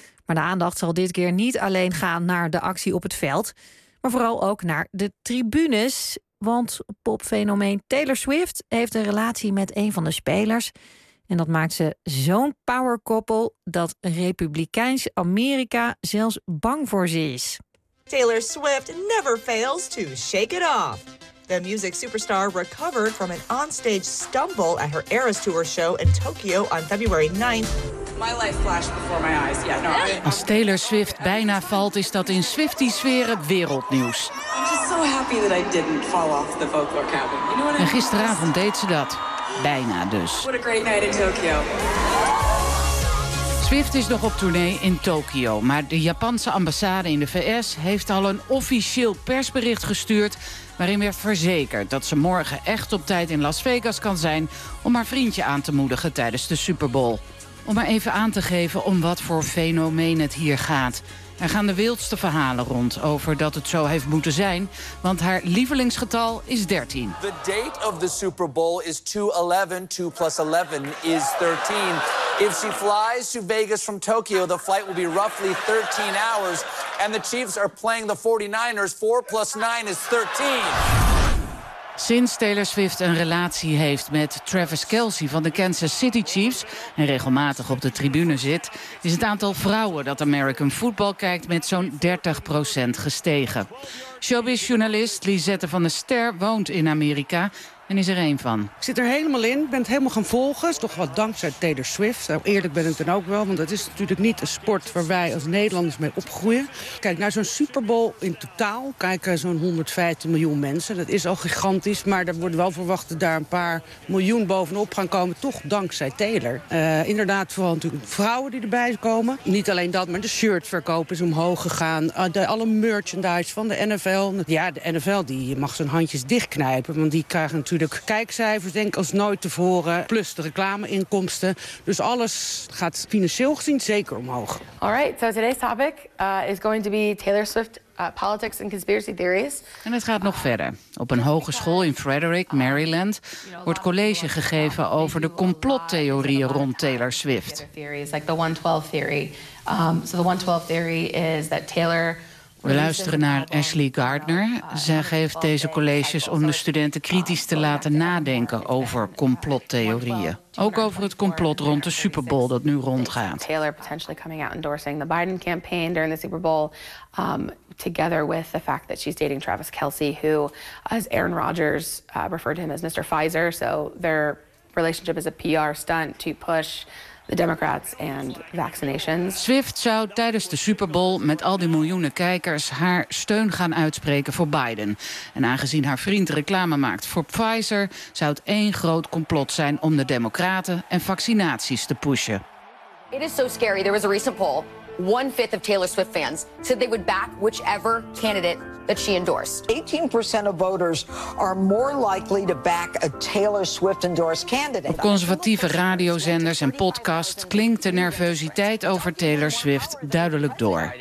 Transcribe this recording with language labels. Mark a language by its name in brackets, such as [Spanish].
[Dutch] Maar de aandacht zal dit keer niet alleen gaan naar de actie op het veld, maar vooral ook naar de tribunes. Want popfenomeen Taylor Swift heeft een relatie met een van de spelers. En dat maakt ze zo'n powerkoppel dat Republikeins Amerika zelfs bang voor ze is. [English] Taylor Swift never fails to shake it off. The music superstar recovered from an onstage stumble at her Eras Tour show in Tokyo on February 9th. My life flashed before my eyes. Yeah, no. [Dutch] Als Taylor Swift bijna valt, is dat in Swiftie-sferen wereldnieuws. [English] I'm just so happy that I didn't fall off the vocal cabin. You know what I mean? [Dutch] En gisteravond deed ze dat. Bijna dus. [English] What a great night in Tokyo. [Dutch] Swift is nog op tournee in Tokio, maar de Japanse ambassade in de VS heeft al een officieel persbericht gestuurd waarin werd verzekerd dat ze morgen echt op tijd in Las Vegas kan zijn om haar vriendje aan te moedigen tijdens de Super Bowl. Om maar even aan te geven om wat voor fenomeen het hier gaat. Er gaan de wildste verhalen rond over dat het zo heeft moeten zijn, want haar lievelingsgetal is 13. [English] The date of the Super Bowl is 211. 2 plus 11 is 13. If she flies to Vegas from Tokyo, the flight will be roughly 13 hours. And the Chiefs are playing the 49ers. 4 plus 9 is 13. [Dutch] Sinds Taylor Swift een relatie heeft met Travis Kelce van de Kansas City Chiefs en regelmatig op de tribune zit, is het aantal vrouwen dat American Football kijkt met zo'n 30% gestegen. Showbiz-journalist Lisette van der Ster woont in Amerika en is er één van. Ik zit er helemaal in, ben het helemaal gaan volgen. Toch wel dankzij Taylor Swift. Nou, eerlijk ben ik dan ook wel, want dat is natuurlijk niet een sport waar wij als Nederlanders mee opgroeien. Kijk, naar zo'n Super Bowl in totaal kijken zo'n 150 miljoen mensen. Dat is al gigantisch, maar er wordt wel verwacht dat daar een paar miljoen bovenop gaan komen. Toch dankzij Taylor. Inderdaad, vooral natuurlijk vrouwen die erbij komen. Niet alleen dat, maar de shirtverkoop is omhoog gegaan. Alle merchandise van de NFL. Ja, de NFL die mag zijn handjes dichtknijpen, want die krijgen natuurlijk de kijkcijfers denk ik als nooit tevoren, plus de reclameinkomsten. Dus alles gaat financieel gezien zeker omhoog. [English] All right, so today's topic is going to be Taylor Swift politics and conspiracy theories. [Dutch] En het gaat nog verder. Op een hogeschool in Frederick, Maryland, wordt college gegeven over de complottheorieën rond Taylor Swift. [English] Like the 112 theory. So the 112 theory is that Taylor... [Dutch] We luisteren naar Ashley Gardner. Zij geeft deze colleges om de studenten kritisch te laten nadenken over complottheorieën. Ook over het complot rond de Super Bowl dat nu rondgaat. [English] Taylor potentially coming out endorsing the Biden campaign during the Super Bowl. Together with the fact that she's dating Travis Kelce, who, as Aaron Rodgers referred to him as Mr. Pfizer. So their relationship is a PR stunt to push the Democrats and vaccinations. [Dutch] Swift zou tijdens de Super Bowl met al die miljoenen kijkers haar steun gaan uitspreken voor Biden. En aangezien haar vriend reclame maakt voor Pfizer, zou het één groot complot zijn om de Democraten en vaccinaties te pushen. [English] It is so scary. There was a recent poll. 1/5 of Taylor Swift fans said they would back whichever candidate that she endorsed. 18% of voters are more likely to back a Taylor Swift endorsed candidate. [Dutch] Op conservatieve radiozenders en podcasts klinkt de nervositeit over Taylor Swift duidelijk door.